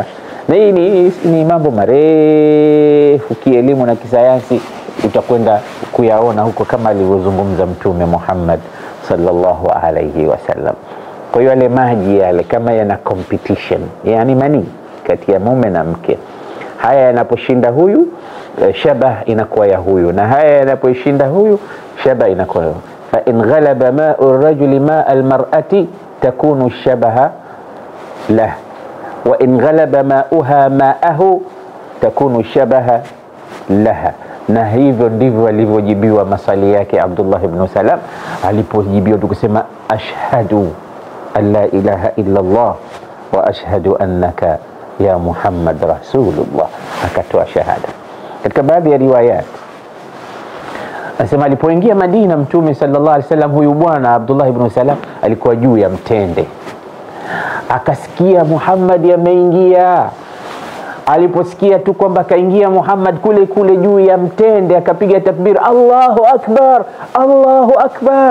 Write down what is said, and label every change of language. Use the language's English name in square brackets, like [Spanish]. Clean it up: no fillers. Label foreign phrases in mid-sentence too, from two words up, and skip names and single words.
[Swahili] Na hii ni mambo marefu kielimu na kisayansi, utakwenda kuyaona huko kama alivyozungumza Mtume Muhammad [Arabic] صلى الله عليه وسلم. [Swahili] Kwa hiyo yale maji yale kama yana competition, yani mani kati ya mume na mke, haya yanaposhinda huyu, shabah inakuwa ya huyu, na haya yanaposhinda huyu, shabah inakuwa ya huyu. [Arabic] فإن غلب ماء الرجل ماء المرأة تكون شبها له وإن غلب ماؤها ماءه تكون شبها لها. [Swahili] Na hivyo ndivyo alivyojibiwa maswali yake Abdullah ibn Salam alipojibiwa tukisema [Arabic] أشهد أن لا إله إلا الله وأشهد أنك يا محمد رسول الله, [Swahili] akatoa shahada. Katika baadhi ya riwayat anasema alipoingia Madina Mtume [Arabic] صلى الله عليه وسلم, [Swahili] huyu bwana Abdullah ibn Salam alikuwa juu ya mtende, akasikia Muhammad ameingia. Aliposikia tu kwamba kaingia Muhammad kule kule juu ya mtende, akapiga takbir, [Arabic] الله أكبر، الله أكبر.